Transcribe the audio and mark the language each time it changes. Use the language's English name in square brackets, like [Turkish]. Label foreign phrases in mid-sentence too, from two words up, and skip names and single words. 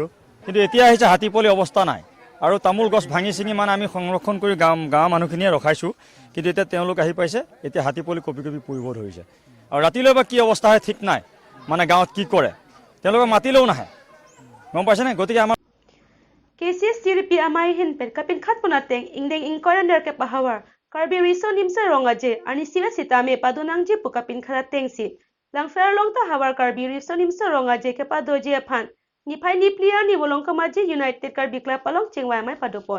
[Assamese] কিন্তু এতিয়া আহিছে হাতী পোৱালি অৱস্থা নাই আৰু তামোল গছ ভাঙি চিঙি মানে আমি সংৰক্ষণ কৰি গাঁৱৰ মানুহখিনিয়ে ৰখাইছোঁ কিন্তু এতিয়া তেওঁলোক আহি পাইছে এতিয়া হাতী পোৱালি কপি পৰিব ধৰিছে আৰু ৰাতিলৈ বা কি অৱস্থা হয় ঠিক নাই মানে গাঁৱত কি কৰে তেওঁলোকে মাতিলেও নাহে গম পাইছেনে গতিকে আমাৰ [Karbi] KCSTRP amai hin pen kapin khat punateng ingdeng ingkorander ke pahawar karbi riso nimsa rongaje ani siwa sitame padunangji pukapin kharateng si langfer longta hawar karbi riso nimsa rongaje ke padoje phan niphai niplia ni bolong kamaji United Karbi Club along chingwai mai padopon